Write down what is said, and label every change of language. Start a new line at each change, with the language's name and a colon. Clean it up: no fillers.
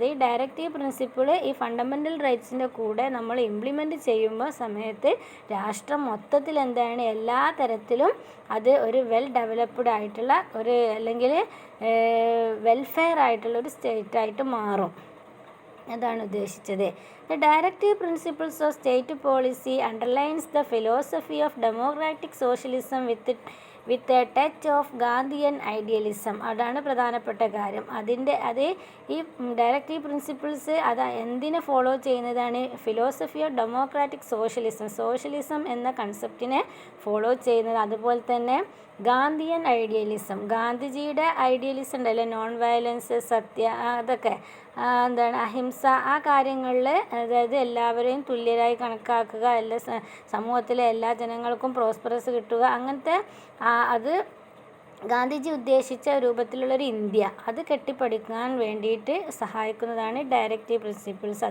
Malayalam: ഈ directive principle ഈ fundamental റൈറ്റ്സിൻ്റെ കൂടെ നമ്മൾ ഇംപ്ലിമെൻറ്റ് ചെയ്യുമ്പോൾ സമയത്ത് രാഷ്ട്രം മൊത്തത്തിൽ എന്താണ് എല്ലാ തരത്തിലും അത് ഒരു വെൽ ഡെവലപ്ഡ് ആയിട്ടുള്ള ഒരു അല്ലെങ്കിൽ വെൽഫെയർ ആയിട്ടുള്ള ഒരു സ്റ്റേറ്റായിട്ട് മാറും. അതാണ് ഉദ്ദേശിച്ചത്.
English: The directive principles of state policy underlines the philosophy of democratic socialism with a touch of Gandhian idealism.
Malayalam: അതാണ് പ്രധാനപ്പെട്ട കാര്യം. അത് ഈ ഡയറക്റ്റീവ് പ്രിൻസിപ്പിൾസ് അത് എന്തിനെ ഫോളോ ചെയ്യുന്നതാണ്?
English: philosophy of democratic socialism
Malayalam: എന്ന കൺസെപ്റ്റിനെ ഫോളോ ചെയ്യുന്നത്. അതുപോലെ തന്നെ ഗാന്ധിയൻ ഐഡിയലിസം, ഗാന്ധിജിയുടെ ഐഡിയലിസം ഉണ്ടല്ലോ, നോൺ വയലൻസ്, സത്യ, അതൊക്കെ എന്താണ്, അഹിംസ, ആ കാര്യങ്ങളിൽ, അതായത് എല്ലാവരെയും തുല്യരായി കണക്കാക്കുക, എല്ലാ സമൂഹത്തിലെ എല്ലാ ജനങ്ങൾക്കും പ്രോസ്പെറസ് കിട്ടുക, അങ്ങനത്തെ അത് ഗാന്ധിജി ഉദ്ദേശിച്ച രൂപത്തിലുള്ളൊരു ഇന്ത്യ അത് കെട്ടിപ്പടുക്കാൻ വേണ്ടിയിട്ട് സഹായിക്കുന്നതാണ് ഡയറക്റ്റീവ് പ്രിൻസിപ്പിൾസ്.